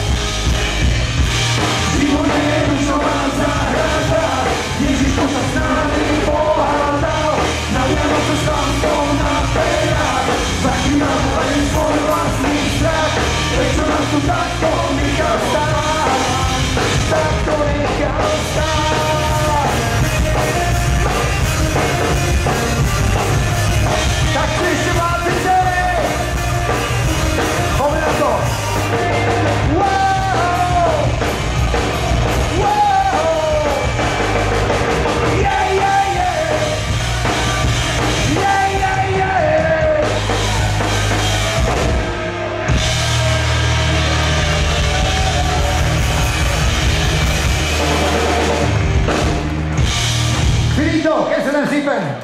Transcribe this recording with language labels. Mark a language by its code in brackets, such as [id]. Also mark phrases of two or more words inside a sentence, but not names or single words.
[sk] Život je rúžová záhrada, Ježiško sa s nami pohádal, na Vianoce stavkou na perách, zakrývame len svoj vlastný strach, prečo nás tu takto nechal stáť, takto nechal stáť. Tak si ešte máte ďalej. Poďme na to. Wow! Wow! Yeah, yeah, yeah! Yeah, yeah, yeah! Finito, che se ne zipen!